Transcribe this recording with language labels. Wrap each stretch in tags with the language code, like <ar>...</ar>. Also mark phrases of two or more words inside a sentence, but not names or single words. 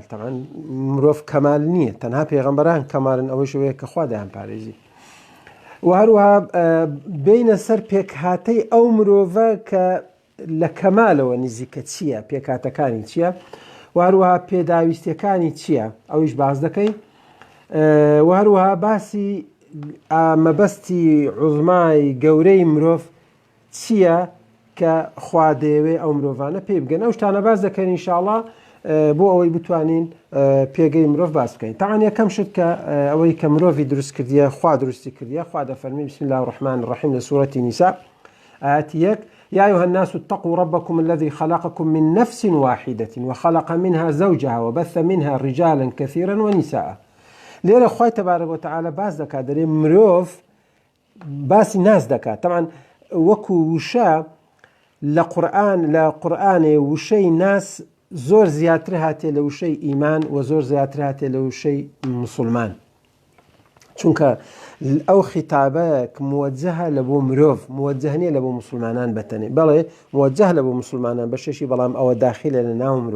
<ckb>تەمان مرۆڤ کەمال نییە، تەنها پێغەمبەران کەمالن، ئەوەی شوەیە کە خوا دەیان پارێزی، و هەروەها بینە سەر پێکهاتەی ئەو مرۆڤە کە لە کەمالەوە نزیکە چییە، پێکهاتەکانی چییە، و هەروەها پێداویستیەکانی چییە، ئەویش باز دەکەین، و هەروەها باسی مەبەستی عوزمای گەورەی مرۆڤ چییە کە خوا دەیەوێ ئەو مرۆڤانە پێی بگەن. ئەو شتانە باز دەکەین ئینشاءڵڵا بۆ ئەوەی بتوانین پێگەی مرۆڤ باس بکەین. تاوان یەکەم شت کە ئەوەی کە مرۆڤی دروست کردیە، خوا دروستی کردیە، خوا دەفەرمی</ckb> <ar>بسم الله الرحمن الرحیم</ar> <ckb>لە سوورەتی نیسا ئاەتی 1:</ckb> <ar>يا أيها الناس اتقوا ربكم الذي خلقكم من نفس واحدة وخلق منها زوجها وبث منها رجالا كثيرا ونساء.</ar> <ckb>لێرە خوای</ckb> <ar>تەبارەک وتەعالە</ar> <ckb>باس دەکات، دەرێ مرۆڤ باسی ناس دەکات. تەمان وەکو وشە لە قورئانێ وشەی ناس زۆر زیاتر هاتێ لە وشەی ئیمان و زۆر زیاتر هاتێ لە وشەی مسلمان، چونکە ئەو خیتابەک موجهە لە بۆ مرۆڤ، موجه نیە لە بۆ مسلمانان بەتەنێ، بەڵێ موجه لە بۆ مسلمانان بەشێشی، بەڵام ئەوە داخلە لە ناو مرۆڤ.</ckb>